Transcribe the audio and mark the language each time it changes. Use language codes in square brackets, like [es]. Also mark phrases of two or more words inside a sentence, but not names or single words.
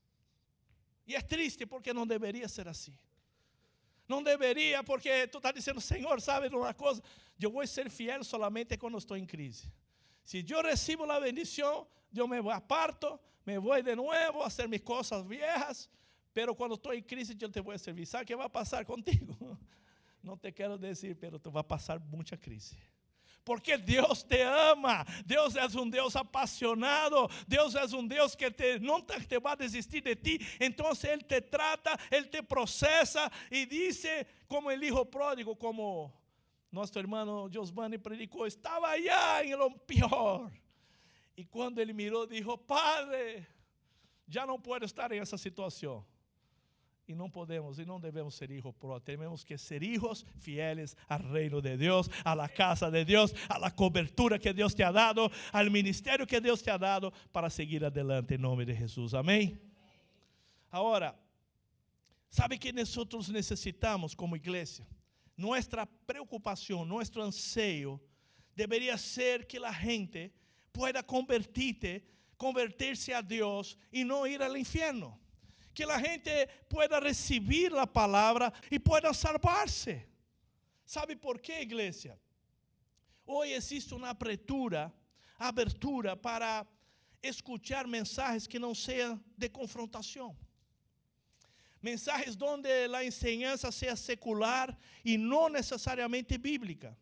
[es] Y es triste porque no debería ser así. No debería, porque tú estás diciendo, Señor, ¿sabes una cosa? Yo voy a ser fiel solamente cuando estoy en crisis. Si yo recibo la bendición, yo me aparto, me voy de nuevo a hacer mis cosas viejas, Pero [pt] quando estou em crise, eu te vou servir. Sabe o que vai passar contigo? Não te quero dizer, pero tu vai passar muita crise. Porque Deus te ama, Deus é um Deus apaixonado, Deus é um Deus que nunca te vai desistir de ti. Então Ele te trata, Ele te processa e diz, como o [es] hijo pródigo, [pt] como nosso irmão Giovanni predicou, estava allá em lo pior. E quando ele mirou, disse, Padre, já não posso estar em essa situação. E não podemos, e não devemos ser [es] hijos pródigos. [pt] Temos que ser [es] hijos fieles [pt] ao reino de Deus, [es] a la casa [pt] de Deus, [es] a la cobertura [pt] que Deus [es] te ha dado, [pt] al ministério que Deus [es] te ha dado, para seguir adelante [pt] em nome de Jesus. Amém? Agora, sabe que nós necessitamos como igreja? Nossa preocupação, nosso anseio, deveria ser que a gente [es] pueda convertir-se [pt] a Deus e não ir ao inferno. Que a gente [es] pueda recibir [pt] a palavra e [es] pueda salvar-se. [pt] ¿Sabe por quê, igreja? Hoje existe uma abertura para escuchar mensagens que não sejam de confrontação. Mensagens onde a enseñanza seja secular e não necessariamente bíblica.